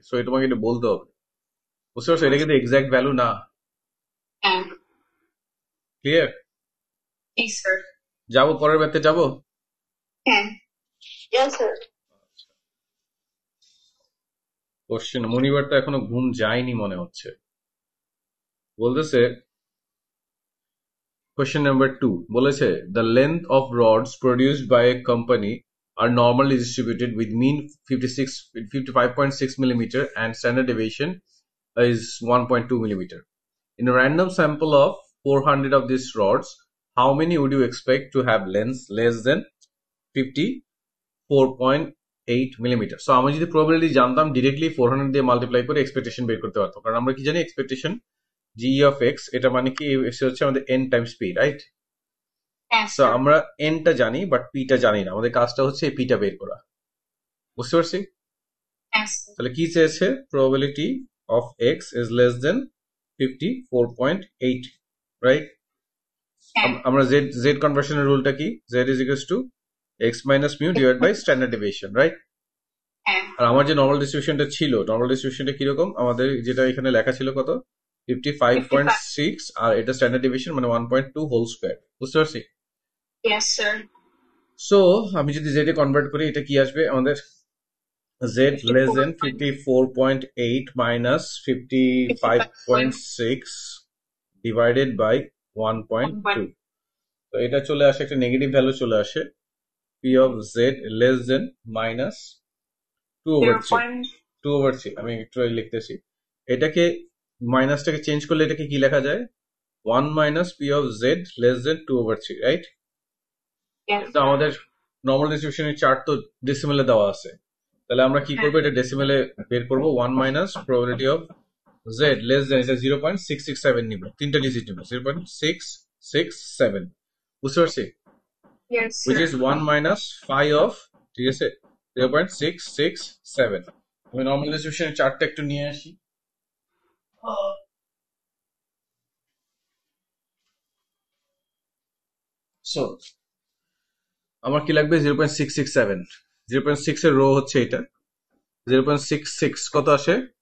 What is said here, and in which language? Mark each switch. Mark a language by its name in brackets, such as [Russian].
[Bangla] So এটা তোমাকে এটা বলতে হবে। বুঝতে পারছো? এটা কিন্তু এক্সাক্ট ভ্যালু না। হ্যাঁ [English] Clear? [Bangla] জি স্যার। যাবো পরের ব্যাপারে, যাবো। হ্যাঁ ইয়েস স্যার। কোশ্চেন, মনিবার তো এখনো ঘুম যায়নি মনে হচ্ছে। বলতেছে [English] Question number 2 [Bangla] বলেছে [English] the length of rods produced by a company are normally distributed with mean 55.6 millimeter and standard deviation is 1.2 millimeter. In a random sample of 400 of these rods, how many would you expect to have lengths less than 54.8 millimeter? [Bangla] So আমরা যদি probability জানতাম directly 400 দিয়ে multiply করে expectation বের করতে পারতাম, কারণ আমরা কি জানি expectation g of x, এটা মানে কি হচ্ছে আমাদের [English] n times p, right? [Bangla] So আমরা n টা জানি বাট p টা জানি না। আমাদের কাজটা হচ্ছে p টা বের করা। বুঝতে পারছি? তাহলে কি চেয়েছে? [English] probability of x is less than 54.8, right? [Bangla] আমরা z কনভার্সনের রুলটা কি? [English] z is equals to x minus mu divided by standard deviation, right? [Bangla] আর আমার যে নর্মাল ডিস্ট্রিবিউশনটা ছিল, নর্মাল ডিস্ট্রিবিউশনটা কিরকম? আমাদের যেটা এখানে লেখা ছিল কত? 55.6, আর এটা স্ট্যান্ডার্ড ডেভিয়েশন মানে 1.2 হোল স্কয়ার। বুঝতে পারছি? [English] Yes sir. [Bangla] সো আমি যদি z এ কনভার্ট করি, এটা কি আসবে আমাদের? [English] z less than 54.8 minus 55.6 divided by 1.2, [Bangla] তো এটা চলে আসে, [English] একটা negative value চলে আসে, p of z less than minus 2/3। [Bangla] আমি একটু লিখতেছি, এটাকে মাইনাসটাকে চেঞ্জ করলে এটাকে কি লেখা যায়? [English] 1 minus p of z less than 2/3, right? [Bangla] তো আমাদের নর্মাল ডিস্ট্রিবিউশনের চার্ট তো ডেসিমেলে দেওয়া আছে, তাহলে আমরা কি করবো? এটা ডেসিমেলে বের করবো। 1 minus probability of z less than, এটা 0.667 নিব, তিনটা ডিজিট নিব, 0.667। বুঝতে পারছি? [English] which is 1 minus 5 of, [Bangla] ঠিক আছে, [English] 0.667। [Bangla] আমি নর্মাল ডিস্ট্রিবিউশনের চার্টটা একটু নিয়ে আসি। সো আমার কি লাগবে? 0.667। 0.6 এর রো হচ্ছে এটা, 0.66 কত আসে?